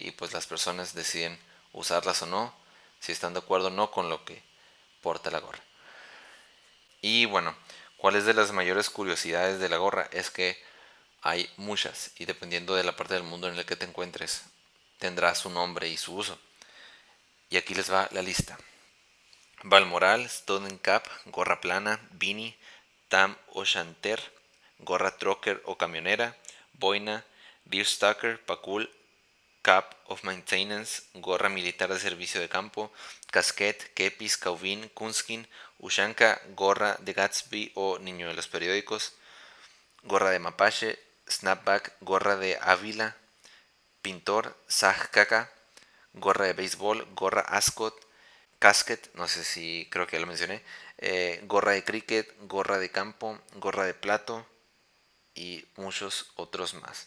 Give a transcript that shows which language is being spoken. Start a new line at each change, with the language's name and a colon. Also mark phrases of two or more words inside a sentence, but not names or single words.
Spanish: Y pues las personas deciden usarlas o no, si están de acuerdo o no con lo que porta la gorra. Y bueno, ¿cuáles de las mayores curiosidades de la gorra? Es que hay muchas y dependiendo de la parte del mundo en la que te encuentres, tendrá su nombre y su uso. Y aquí les va la lista. Balmoral,
English: Stone Cap,
Spanish: gorra plana, beanie, tam o chanter, gorra trucker o camionera, boina, deerstalker, pacul,
English: cap of maintenance,
Spanish: gorra militar de servicio de campo, casquet, kepis, cauvin, kunskin, ushanka, gorra de Gatsby o niño de los periódicos, gorra de mapache, snapback, gorra de ávila, pintor, sajkaka, gorra de béisbol, gorra ascot, casket, no sé si creo que ya lo mencioné, gorra de cricket, gorra de campo, gorra de plato y muchos otros más.